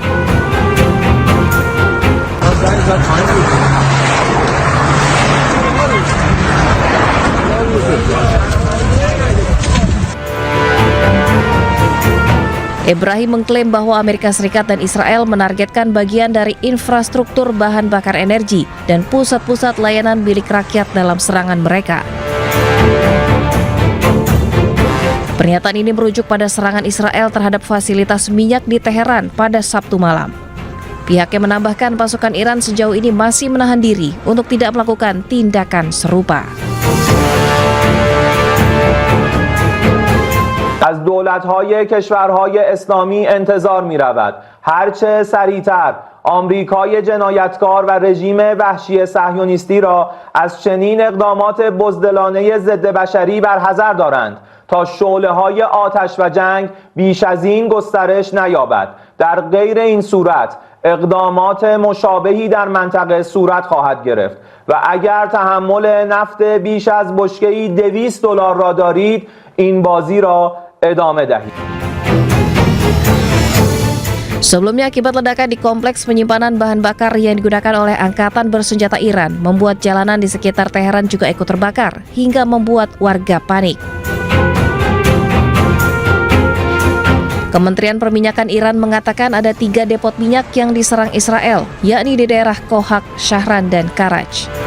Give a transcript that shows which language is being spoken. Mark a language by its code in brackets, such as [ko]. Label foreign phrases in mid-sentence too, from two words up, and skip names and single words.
[id] Ebrahim mengklaim bahwa Amerika Serikat dan Israel menargetkan bagian dari infrastruktur bahan bakar energi dan pusat-pusat layanan milik rakyat dalam serangan mereka. Pernyataan ini merujuk pada serangan Israel terhadap fasilitas minyak di Teheran pada Sabtu malam. Pihaknya menambahkan pasukan Iran sejauh ini masih menahan diri untuk tidak melakukan tindakan serupa. [fa] از دولت‌های کشورهای اسلامی انتظار می‌رود هرچه سریعتر آمریکای جنایتکار و رژیم وحشی صهیونیستی را از چنین اقدامات بزدلانه ضد بشری برحذر دارند تا شعله‌های آتش و جنگ بیش از این گسترش نیابد. در غیر این صورت اقدامات مشابهی در منطقه صورت خواهد گرفت و اگر تحمل نفت بیش از بشکه‌ای $200 را دارید این بازی را ادامه دهید. [id] Sebelumnya, akibat ledakan di kompleks penyimpanan bahan bakar yang digunakan oleh angkatan bersenjata Iran, membuat jalanan di sekitar Teheran juga ikut terbakar, hingga membuat warga panik. Kementerian Perminyakan Iran mengatakan ada 3 depot minyak yang diserang Israel, yakni di daerah Kohak, Shahran, dan Karaj.